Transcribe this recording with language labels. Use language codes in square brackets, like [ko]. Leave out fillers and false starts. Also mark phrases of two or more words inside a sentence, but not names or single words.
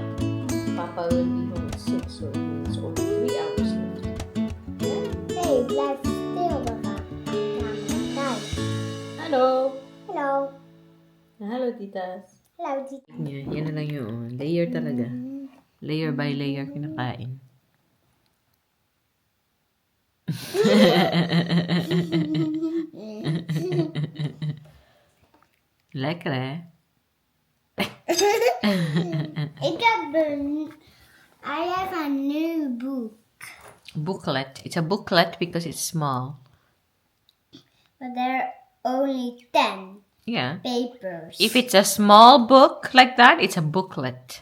[en] Papa will be home at 6, so it means only 3 hours left. [nl] Hey, blijf stil, we gaan naar [en] Hello! [nl] Hallo. [en] Hello, titas. [nl] Hallo, Tita. [tl] Yan na lang yun. Layer talaga. [en] Layer by layer [tl] kinakain. [nl] Lekker, hè? [en] I have a new book. Booklet. It's a booklet because it's small. But there are only 10 Yeah. papers. If it's a small book like that, it's a booklet.